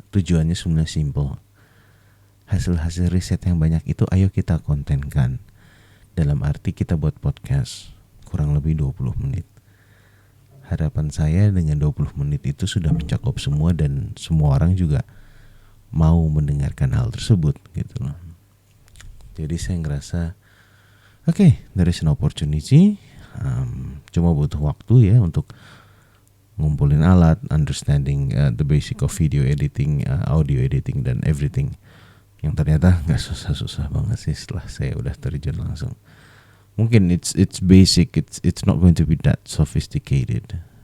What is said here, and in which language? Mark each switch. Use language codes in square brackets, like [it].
[id] Tujuannya sebenarnya simple. Hasil-hasil riset yang banyak itu ayo kita kontenkan. Dalam arti kita buat podcast kurang lebih 20 menit. Harapan saya dengan 20 menit itu sudah mencakup semua, dan semua orang juga mau mendengarkan hal tersebut gitu loh. Jadi saya ngerasa okay, [en] there is an opportunity. [id] Cuma butuh waktu ya untuk ngumpulin alat, [en] understanding the basic of video editing, audio editing [id] dan everything. Yang ternyata nggak susah-susah banget sih setelah saya udah terjun langsung. [en] Mungkin it's basic, it's not going to be that sophisticated.